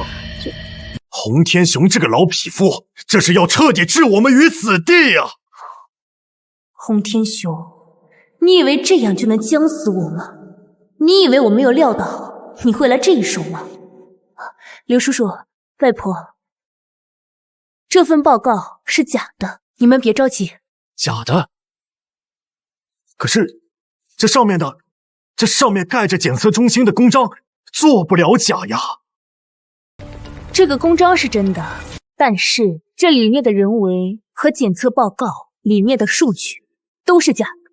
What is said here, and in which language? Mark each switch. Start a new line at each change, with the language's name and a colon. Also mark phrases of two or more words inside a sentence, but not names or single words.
Chinese: 洪天雄這個老匹夫，這是要徹底置我們於死地呀！洪天雄，你以為這樣就能將死我嗎？你以為我沒有料到你會來這一手嗎？劉叔叔，外婆，這份報告是假的，你們別着急。假的？可是這上面蓋着檢測中心的公章，做不了假呀。這個公章是真的，但是這裡面的人為和檢測報告裡面的數據都是假的。